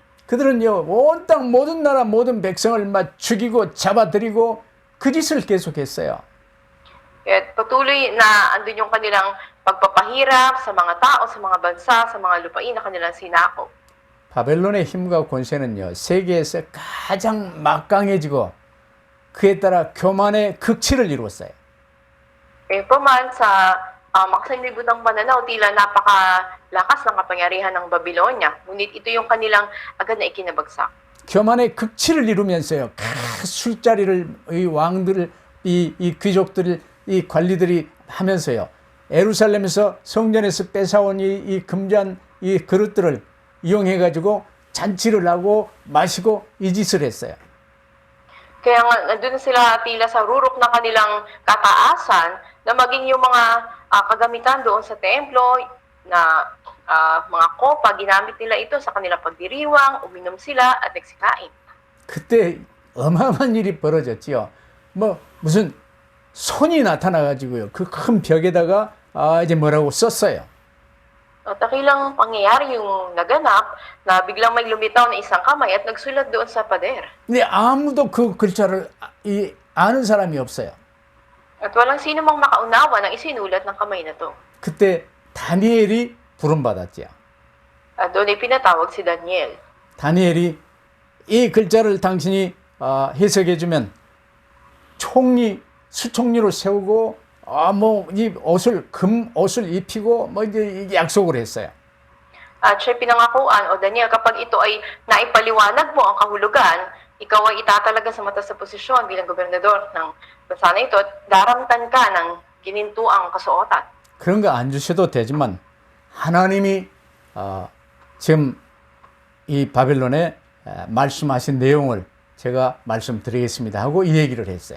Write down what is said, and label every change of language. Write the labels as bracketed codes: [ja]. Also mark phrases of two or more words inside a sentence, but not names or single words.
[ko] 그들은요. 온 땅 모든 나라 모든 백성을 막 죽이고 잡아들이고 그 짓을 계속했어요. [tl] At patuloy na andun yung kanilang pagpapahirap sa mga tao, sa mga bansa, sa mga lupain na kanilang sinakop. [ko] 바벨론의 힘과 권세는요. 세계에서 가장 막강해지고 그에 따라 교만의 극치를 이루었어요. [tl] Paman sa makasanlibutang pananaw, tila napakalakas ng kapangyarihan ng Babylonia. Ngunit ito yung kanilang agad na ikinabagsak. [ko] 교만의 극치를 이루면서요. 술자리를 이 왕들, 이 귀족들, 이 관리들이 하면서요. 예루살렘에서 성전에서 뺏어온 이 금잔 이 그릇들을 이용해 가지고 잔치를 하고 마시고 이 짓을 했어요. [tl] Kaya nga, nandun sila tila sa rurok ng kanilang kataasan na maging yung mga kagamitan doon sa templo na mga kopa, ginamit nila ito sa kanilang pagdiriwang, uminom sila at nagsikain. [ko] 그때 어마어마한 일이 벌어졌지요. 무슨 손이 나타나가지고요. 그 큰 벽에다가 이제 뭐라고 썼어요. [tl] At dakilang pangyayari yung naganap na biglang may lumitaw na isang kamay at nagsulat doon sa pader. [ko] 근데 아무도 그 글자를 아는 사람이 없어요. [tl] At walang sino mang makaunawa ng isinulat ng kamay na to. [ko] 그때 다니엘이 부름받았지요. [tl] At doon ay pinatawag si Daniel. [ko] 다니엘이 이 글자를 당신이 해석해주면 수총리로 세우고 이 금 옷을 입히고 이제 약속을 했어요. [tl] At siya pinangakuan, o Daniel, kapag ito ay naipaliwanag mo ang kahulugan, ikaw ay itatalaga sa mataas na posisyon bilang gobernador ng bansa na ito at daramtan ka ng ginintuang kasuotan. [ko] 그런 거 안 주셔도 되지만 하나님이 지금 이 바벨론에 말씀하신 내용을 제가 말씀드리겠습니다 하고 이 얘기를 했어요.